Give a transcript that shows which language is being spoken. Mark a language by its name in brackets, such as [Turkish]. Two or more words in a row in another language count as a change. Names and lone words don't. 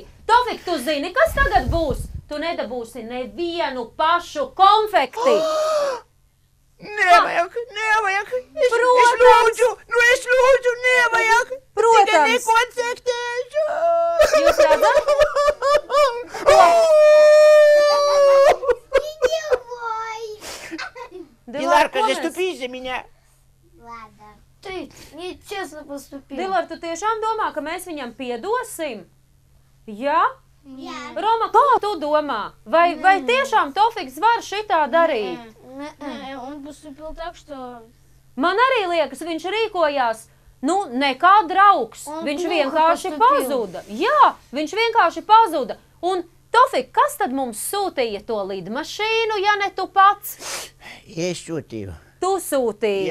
[Latvian] Tofik, tu zini, kas tagad būs? Tu nedabūsi nevienu pašu konfekti. Nevajag. Protams. Es lūdzu, nevajag. Protams. Tikai nekonfektēšu. Jūs redzat? [Russian] Диларка, заступись за меня. Ладно. Ты нечестно поступил. [Latvian] Dilar, tu tiešām domā, ka mēs viņam piedosim? Jā? Jā. Roma, kā tu domā? Vai tiešām Tofiks var šitā darīt? [Russian] Он поступил так, что... [Latvian] Man arī liekas, viņš rīkojās, ne kā draugs. Un Viņš plūka vienkārši postupil. pazuda. Jā, viņš vienkārši pazuda. Un Tofik, kas tad mums sūtīja to lidmašīnu, ja ne tu pats? Es sūtīju. Tu sūtīji.